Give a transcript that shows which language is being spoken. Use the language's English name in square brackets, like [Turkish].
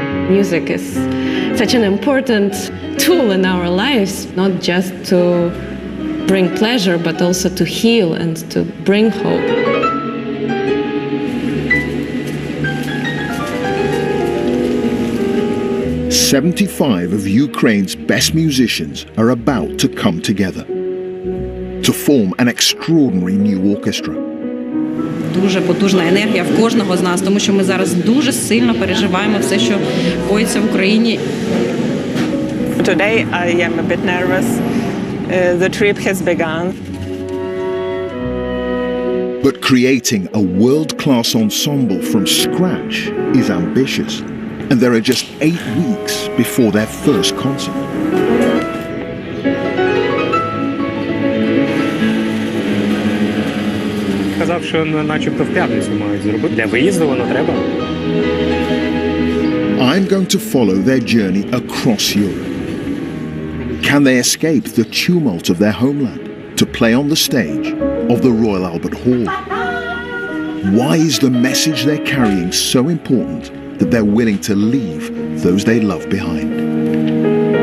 [English] Music is such an important tool in our lives, not just to bring pleasure, but also to heal and to bring hope. "75 of Ukraine's best musicians are about to come together to form an extraordinary new orchestra. [Ukrainian] Дуже потужна енергія в кожного з нас, тому що ми зараз дуже сильно переживаємо все, що коїться в Україні. [English] Today I am a bit nervous. The trip has begun. But creating a world-class ensemble from scratch is ambitious, and there are just 8 weeks before their first concert. [Ukrainian] Казав, що начебто в п'ятницю мають зробити. Для виїзду воно треба. [English] I'm going to follow their journey across Europe. Can they escape the tumult of their homeland to play on the stage of the Royal Albert Hall? Why is the message they're carrying so important that they're willing to leave those they love behind?